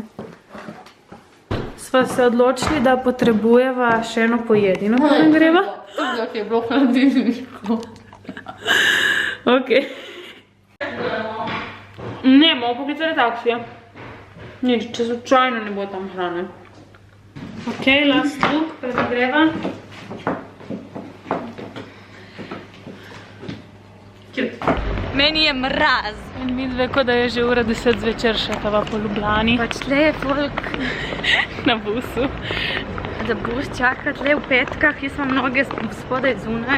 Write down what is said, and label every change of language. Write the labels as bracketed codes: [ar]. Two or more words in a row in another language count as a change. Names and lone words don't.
[sl] Sva se odločili, da potrebujeva še eno pojedino, preden greva. To je bilo hladilniško. Ok. Ne, bomo poklicali taksija. Nič, če slučajno ne bo tam hrane. [en] Ok, last look, [sl] preden greva. Meni je mraz. In vidve, kot da je že ura 10 zvečer šetava po Ljubljani. Pač tle je folk Na busu. za bus čaka, tle v petkah, jaz imam noge spodaj zunaj.